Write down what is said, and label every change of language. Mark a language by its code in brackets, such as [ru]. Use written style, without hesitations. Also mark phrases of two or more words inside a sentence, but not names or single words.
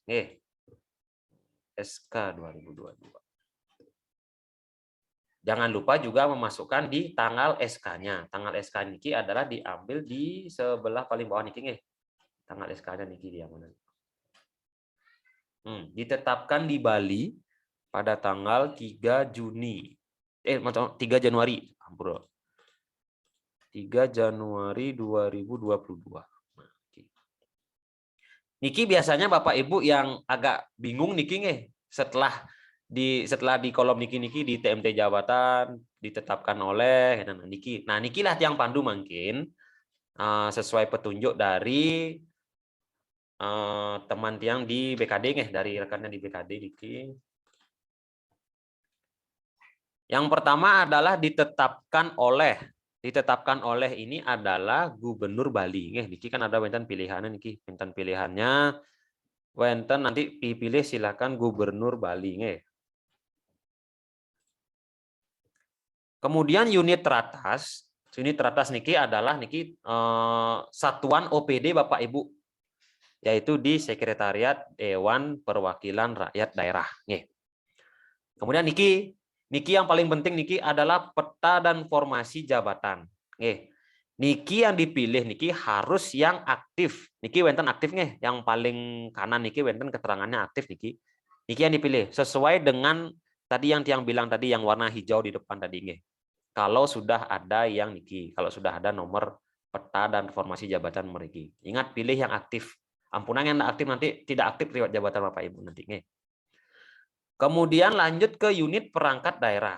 [id] SK 2022. Jangan lupa juga memasukkan di tanggal SK-nya. Tanggal SK niki adalah diambil di sebelah paling bawah [ban] niki nggih. [id] Tanggal SK-nya niki dia mana? Ditetapkan di Bali pada tanggal 3 Juni. 3 Januari, ampun. 3 Januari 2022. Niki biasanya Bapak Ibu yang agak bingung [ban] niki nggih, [id] setelah di kolom niki di TMT jabatan ditetapkan oleh niki. Nah, [ban] nikilah tiang [id] pandu mungkin sesuai petunjuk dari teman tiang di BKD nggih, dari rekannya di BKD niki. Yang pertama adalah ditetapkan oleh ini adalah Gubernur Bali nggih. Niki kan ada wenten pilihannya niki, wenten pilihannya wenten nanti dipilih silakan Gubernur Bali nggih. Kemudian unit teratas niki adalah niki satuan OPD Bapak Ibu, yaitu di Sekretariat Dewan Perwakilan Rakyat Daerah. Kemudian niki yang paling penting niki adalah peta dan formasi jabatan. Niki yang dipilih niki harus yang aktif. [ban] Niki wenten [id] aktif yang paling kanan [ban] niki wenten [id] keterangannya aktif niki. Niki yang dipilih sesuai dengan tadi yang tiang bilang tadi yang warna hijau di depan tadi Kalau sudah ada yang niki, kalau sudah ada nomor peta dan formasi jabatan mereka. Ingat pilih yang aktif. Ampunan yang aktif nanti tidak aktif riwayat jabatan Bapak Ibu nanti. Kemudian lanjut ke unit perangkat daerah.